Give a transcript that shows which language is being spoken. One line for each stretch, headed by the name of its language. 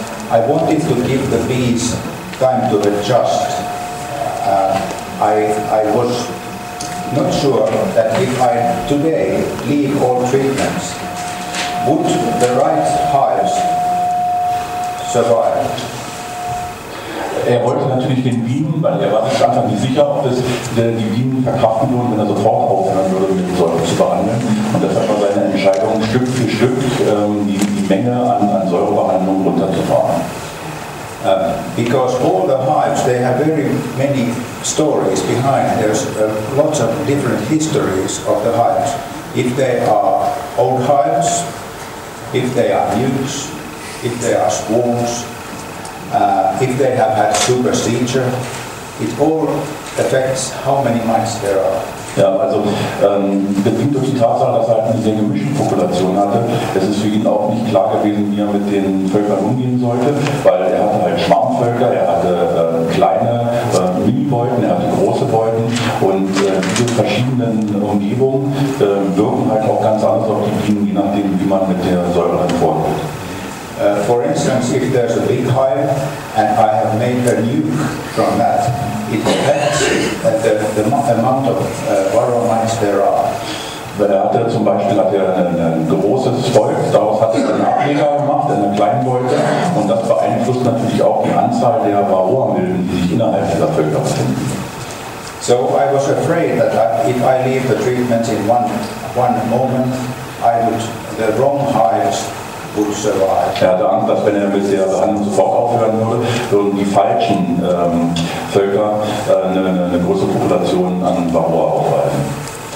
English: I wanted to give the bees time to adjust. I was not sure that if I today leave all treatments, would the right hives survive?
German: Er wollte natürlich den Bienen, weil er war sich einfach nicht sicher, ob es die Bienen verkraften würden, wenn er sofort aufhören würde, mit Säure zu behandeln. Und deshalb war seine Entscheidung, Stück für Stück die Menge an Säurebehandlung runterzufahren.
English: Because all the hives, they have very many stories behind. There's lots of different histories of the hives. If they are old hives, if they are nukes, if they are swarms, if they have had supersedure, it all affects how many mites there are.
German: Ja, also bedingt durch die Tatsache, dass er halt eine sehr gemischte Population hatte, es ist für ihn auch nicht klar gewesen, wie er mit den Völkern umgehen sollte, weil er hatte halt Schwarmvölker, er hatte kleine Mini-Beuten, er hatte große Beuten, und diese verschiedenen Umgebungen wirken halt auch ganz anders auf die Bienen, je nachdem, wie man mit der Säure dann vorgeht.
English: For instance, if there's a big hive and I have made a nuke from that, it affects the amount of varroa there are.
German: Er hatte zum Beispiel ein großes Volk, daraus hat er einen Ableger gemacht, eine Kleinbeute, und das beeinflusst natürlich auch die Anzahl der Varroa-Milben, die sich innerhalb dieser Völker befinden.
English: So I was afraid that if I leave the treatments in one moment, the wrong hives would survive.
German: Er hatte Angst, dass wenn er mit der Behandlung sofort aufhören würde, würden die falschen Völker eine große Population an Varroa aufweisen.